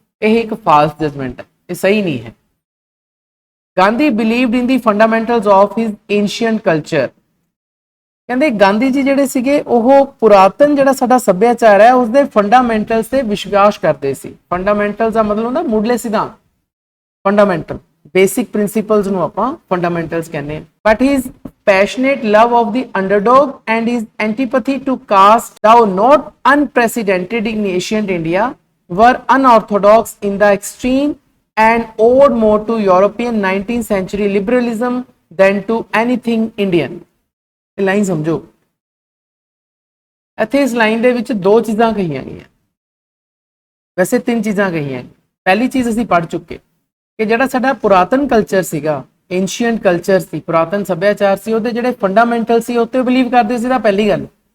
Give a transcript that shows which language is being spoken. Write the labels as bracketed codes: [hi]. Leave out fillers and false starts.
[pa] ਇਹ ਇੱਕ false judgement ਹੈ, ਇਹ ਸਹੀ ਨਹੀਂ ਹੈ। [en] Gandhi believed in the fundamentals of his ancient culture. [pa] ਕਹਿੰਦੇ ਗਾਂਧੀ ਜੀ ਜਿਹੜੇ ਸੀਗੇ ਉਹ ਪੁਰਾਤਨ ਜਿਹੜਾ ਸਾਡਾ ਸੱਭਿਆਚਾਰ ਹੈ ਉਸਦੇ ਫੰਡਾਮੈਂਟਲਸ ਤੇ ਵਿਸ਼ਵਾਸ ਕਰਦੇ ਸੀ। ਫੰਡਾਮੈਂਟਲਸ ਦਾ ਮਤਲਬ ਹੁੰਦਾ ਮੁੱਢਲੇ ਸਿਧਾਂਤ, ਫੰਡਾਮੈਂਟਲ ਬੇਸਿਕ ਪ੍ਰਿੰਸੀਪਲਸ ਨੂੰ ਆਪਾਂ ਫੰਡਾਮੈਂਟਲਸ ਕਹਿੰਦੇ ਹਾਂ। [en] But his passionate love of the underdog and his antipathy to caste, though not unprecedented in ancient India, were unorthodox in the extreme and owed more to European 19th century liberalism than to anything Indian। [pa] ਇਹ line ਸਮਝੋ, ਇੱਥੇ ਇਸ line ਦੇ ਵਿੱਚ ਦੋ ਚੀਜ਼ਾਂ ਕਹੀਆਂ ਗਈਆਂ, ਵੈਸੇ ਤਿੰਨ ਚੀਜ਼ਾਂ ਕਹੀਆਂ। ਪਹਿਲੀ ਚੀਜ਼ ਅਸੀਂ ਪੜ੍ਹ ਚੁੱਕੇ ਕਿ ਜਿਹੜਾ ਸਾਡਾ ਪੁਰਾਤਨ ਕਲਚਰ ਸੀਗਾ, ਐਂਸ਼ੀਐਂਟ ਕਲਚਰ ਸੀ, ਪੁਰਾਤਨ ਸੱਭਿਆਚਾਰ ਸੀ, ਉਹਦੇ ਜਿਹੜੇ ਫੰਡਾਮੈਂਟਲ ਸੀ ਉੱਤੇ ਬਿਲੀਵ ਕਰਦੇ ਸੀ। ਤਾਂ ਪਹਿਲੀ ਗੱਲ।